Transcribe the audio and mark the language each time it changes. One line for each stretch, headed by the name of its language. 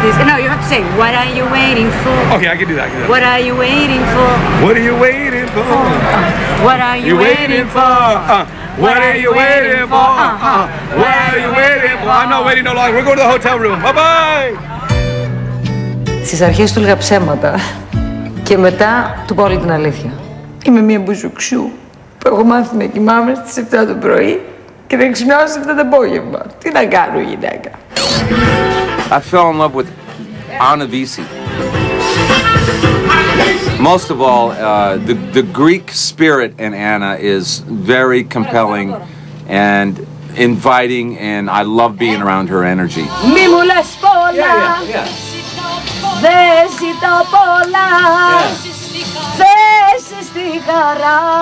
English: No, you have to say, what are you waiting for? Okay, I can do that. What are you waiting for? What are you waiting for? What are you waiting for? What are you waiting for? What are you waiting for? I'm not waiting no longer. We're going to the hotel room. Bye-bye!
Greek: Στις αρχές του έλεγα ψέματα και μετά του πω όλη την αλήθεια. Είμαι μία μπουζουξιού που έχω μάθει να κοιμάμαι στις 7 το πρωί και να ξυπνάω στις 7 το απόγευμα. Τι να κάνω, γυναίκα.
English: I fell in love with Anna Vissi. Most of all, the Greek spirit in Anna is very compelling and inviting, and I love being around her energy.
Greek: Μη μου λες πολλά, δεν ζητώ πολλά, θέση στη χαρά.